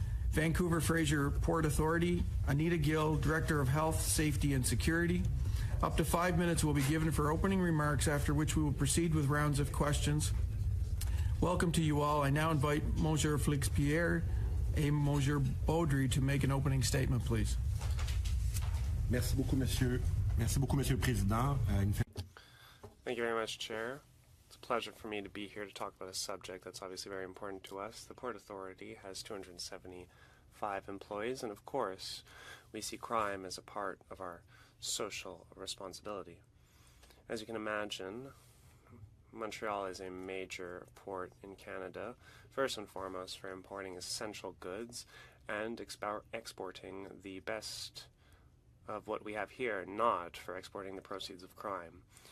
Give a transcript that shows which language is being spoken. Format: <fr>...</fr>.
<en>Vancouver Fraser Port Authority. Anita Gill, Director of Health, Safety and Security. Up to 5 minutes will be given for opening remarks, after which we will proceed with rounds of questions. Welcome to you all. I now invite Monsieur Félix-Pierre and Monsieur Baudry to make an opening statement, please.</en> <fr>Merci beaucoup, Monsieur le Président.</fr> <en>Thank you very much, Chair. It's a pleasure for me to be here to talk about a subject that's obviously very important to us. The Port Authority has 275 employees, and of course, we see crime as a part of our social responsibility. As you can imagine, Montreal is a major port in Canada, first and foremost for importing essential goods and exporting the best of what we have here, not for exporting the proceeds of crime.</en>